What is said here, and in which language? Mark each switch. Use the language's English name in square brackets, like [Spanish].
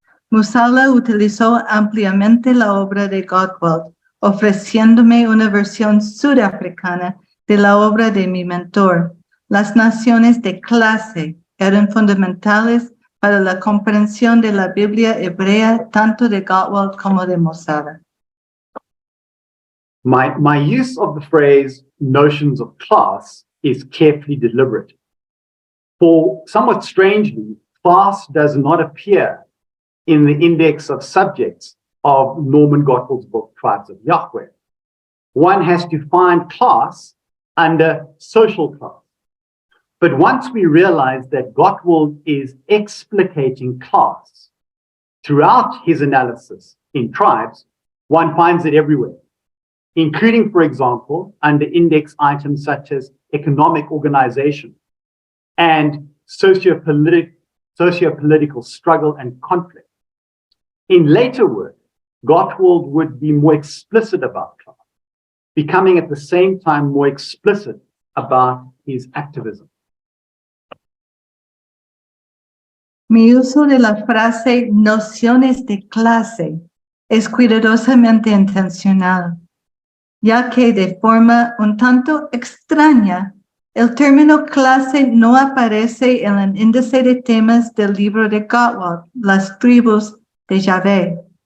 [Spanish] Masala utilizó ampliamente la obra de Gottwald, ofreciéndome una versión sudafricana de la obra de mi mentor. Las nociones de clase eran fundamentales para la comprensión de la Biblia hebrea tanto de Gottwald como de Masala. [English] My use of the phrase notions of class is carefully deliberate. For somewhat strangely, class does not appear in the index of subjects of Norman Gottwald's book, Tribes of Yahweh. One has to find class under social class. But once we realize that Gottwald is explicating class throughout his analysis in tribes, one finds it everywhere, including, for example, under index items such as economic organization and socio-political struggle and conflict. In later work, Gottwald would be more explicit about class, becoming at the same time more explicit about his activism. [Spanish] Mi uso de la frase nociones de clase es cuidadosamente intencional, ya que de forma un tanto extraña, el término clase no aparece en el índice de temas del libro de Gottwald, Las tribus de Yahvé.